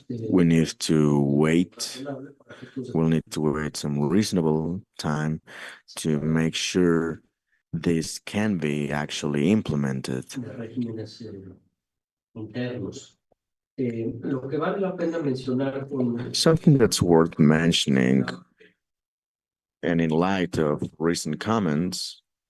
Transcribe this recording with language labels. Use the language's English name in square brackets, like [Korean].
[English] We need to wait. We'll need to wait some reasonable time to make sure this can be actually implemented. [Spanish] de regímenes internos. Lo que vale la pena mencionar con [English] Something that's worth mentioning, and in light of recent comments,